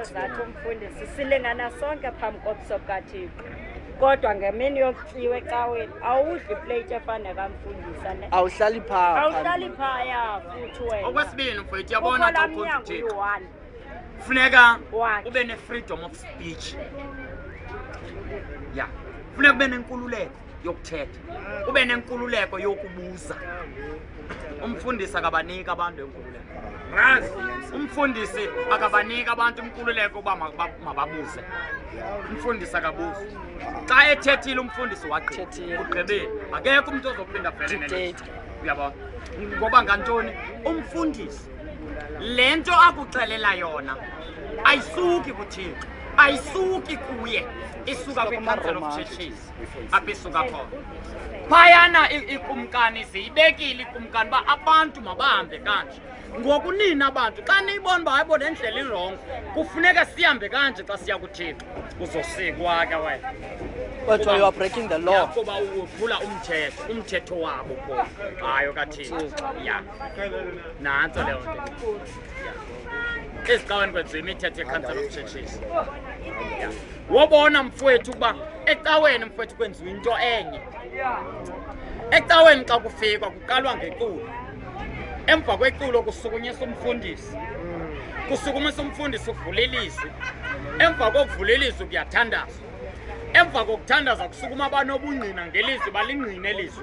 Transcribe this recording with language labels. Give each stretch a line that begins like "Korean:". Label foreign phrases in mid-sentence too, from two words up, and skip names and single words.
Xhosa: zathi umfundisi silingana sonke phambi kobuso bukaThixo kodwa ngemini yokutyiwa ecaweni awudli iplate efana kamfundisa ne awuhlali phaya futhi wena okwesibini mfowethu yabona xa ukhonza uThixo funeka ube ne-
English: freedom of speech
Xhosa: ya funeka ube nenkululeko yokuthetha ube nenkululeko yokubuza umfundisi akabaniki abantu enkululeko umfundisi akabaniki abantu inkululeko uba mababuze umfundisi akabuzi xa ethethile umfundisi ugqibile akekho umuntu ozophinda vele uyabona ngoba ngantoni umfundisi le nto akuxelela yona ayisuki kuThixo ayisuki kuye isuka kwi-Council of Churches apha isuka khona phayana ikumkani ziyibekile ikumkani uba abantu mabahambe kanje ngoku nina abantu xa niyibona uba hayibo le ndlela irongo kufuneka sihambe kanje xa siya kuThixo uzosikwa ke wena
English: kodwa you are breaking the law
Xhosa: kuba uphula umthetho wabo khona hayo kaThixo ya nantso leyo nto ezicaweni kwenziwa imithetho ye-Council of Churches wobona mfowethu ukuba ecaweni mfowethu kwenziwa into enye ecaweni xa kufikwa kuqalwa ngeculo emva kweculo kusukunyiswa umfundisi kusukumisa umfundisi uvula ilizwi emva kokuvula ilizwi kuyathandazwa emva kokuthandaza kusukuma abanobungqina ngelizwi balingqine ilizwi